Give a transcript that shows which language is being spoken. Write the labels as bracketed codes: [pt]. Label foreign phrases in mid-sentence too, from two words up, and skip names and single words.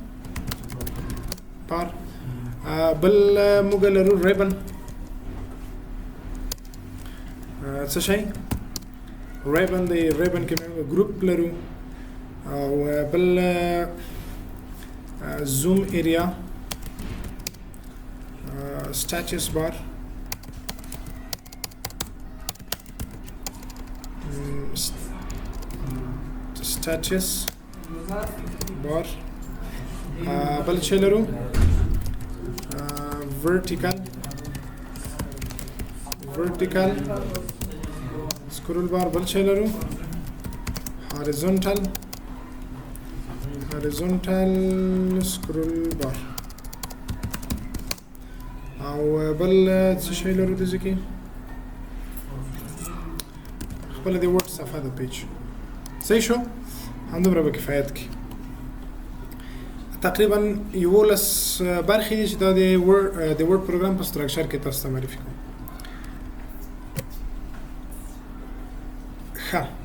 [ps] بار بل موږ لرو ریبن څه شی ریبن دی ریبن کې موږ ګروپ لرو او بل [en] zoom area status bar status bar [ps] بل څه لرو [en] vertical scroll bar [ps] بل څه لرو [en] horizontal scroll bar [ps] او بل څه شی لرو دې کې خپل د ورډ صفحه د پیج صحیح شو همدومره به کفایت کوي تقریبا 11 برخې دي چې دا د ورډ پروګرام په سټرکچر کې تاسو ته معرفي کوم ښه